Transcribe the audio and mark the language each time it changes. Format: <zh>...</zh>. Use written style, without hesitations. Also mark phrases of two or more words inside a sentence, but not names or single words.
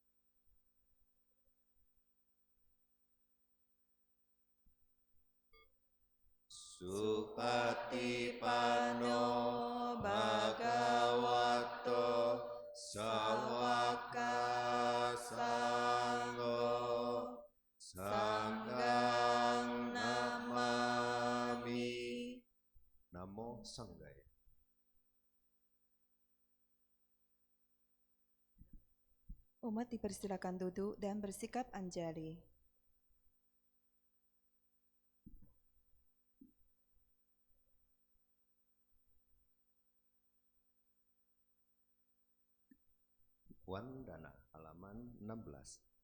<pi>Supatipano Bhagavato Sawaka Sangho Sanghang Namami. Namo Sanghaya.</pi> <id>Umat dipersilakan duduk dan bersikap anjali. Wandana, halaman 16.</id>